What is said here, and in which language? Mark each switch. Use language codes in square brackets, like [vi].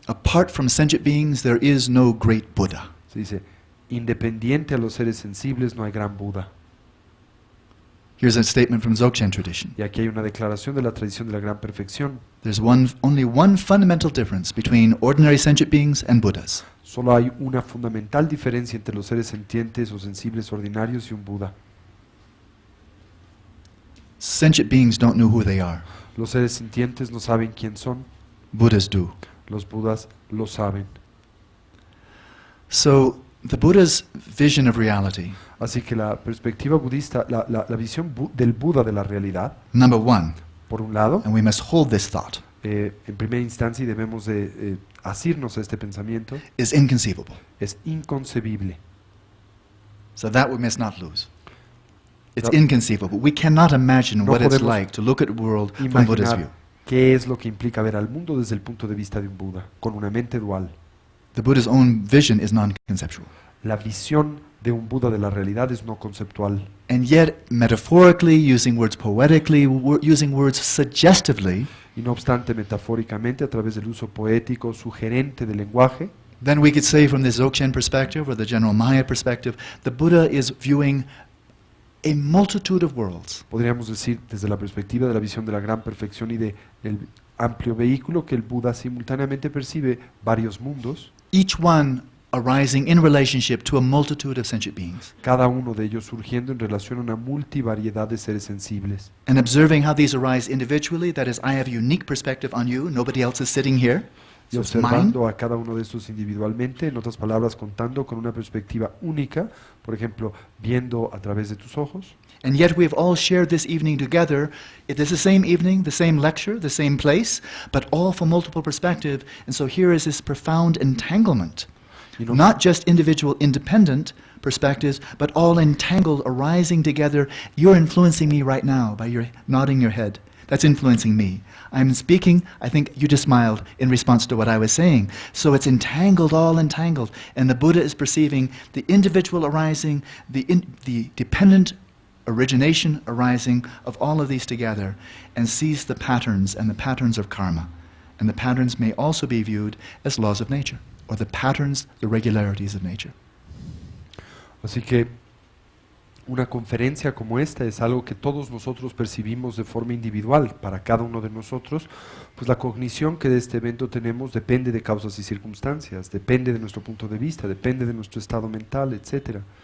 [en] Apart from sentient beings, there is no great Buddha. [es] Se dice, independiente a los seres sensibles no hay gran Buda. [en] Here's a statement from Dzogchen tradition. [es] Y aquí hay una declaración de la tradición de la gran perfección. [en] There's only one fundamental difference between ordinary sentient beings and Buddhas. [es] Solo hay una fundamental diferencia entre los seres sentientes o sensibles ordinarios y un Buda. [en] Sentient beings don't know who they are. [es] Los seres sintientes no saben quién son, [en] Buddhas do. [es] los Budas lo saben. [en] So the Buddha's vision of reality, [es] Así que la perspectiva budista, la visión del Buda de la realidad, [en] number one, [es] por un lado, [en] and we must hold this thought, [es] en primera instancia, y debemos de asirnos a este pensamiento, [en] is inconceivable. [es] es inconcebible. [en] So that we must not lose. It's [es] No. [en] inconceivable. We cannot imagine [es] No [en] what it's [es] podemos [en] like to look at the world from Buddha's view. [es] Imaginar qué es lo que implica ver al mundo desde el punto de vista de un Buda, con una mente dual. [en] The Buddha's own vision is non-conceptual. [es] La visión de un Buda de la realidad es no conceptual. [en] And yet, metaphorically, using words poetically, using words suggestively, [es] Y no obstante, metafóricamente, a través del uso poético, sugerente del lenguaje, [en] then we could say from this Dzogchen perspective or the general Maya perspective, the Buddha is viewing a multitude of worlds. [es] podríamos decir desde la perspectiva de la visión de la gran perfección y de el amplio vehículo que el Buda simultáneamente percibe varios mundos, [en] Each one arising in relationship to a multitude of sentient beings, [es] cada uno de ellos surgiendo en relación a una multivariedad de seres sensibles. [en] and observing how these arise individually, that is, I have a unique perspective on you, nobody else is sitting here, [es] Y [en] so it's mine. [es] observando a cada uno de estos individualmente, en otras palabras, contando con una perspectiva única, por ejemplo, viendo a través de tus ojos, [en] And yet we have all shared this evening together. It is the same evening, the same lecture, the same place, but all from multiple perspective. And so here is this profound entanglement. [es] y no, [en] Not just individual independent perspectives, but all entangled, arising together. You're influencing me right now by your nodding your head. That's influencing me. I'm speaking, I think you just smiled in response to what I was saying. So it's entangled, all entangled. And the Buddha is perceiving the individual arising, the dependent origination arising of all of these together, and sees the patterns and the patterns of karma. And the patterns may also be viewed as laws of nature, or the patterns, the regularities of nature. [es] Así que una conferencia como esta es algo que todos nosotros percibimos de forma individual, para cada uno de nosotros, pues la cognición que de este evento tenemos depende de causas y circunstancias, depende de nuestro punto de vista, depende de nuestro estado mental, etcétera.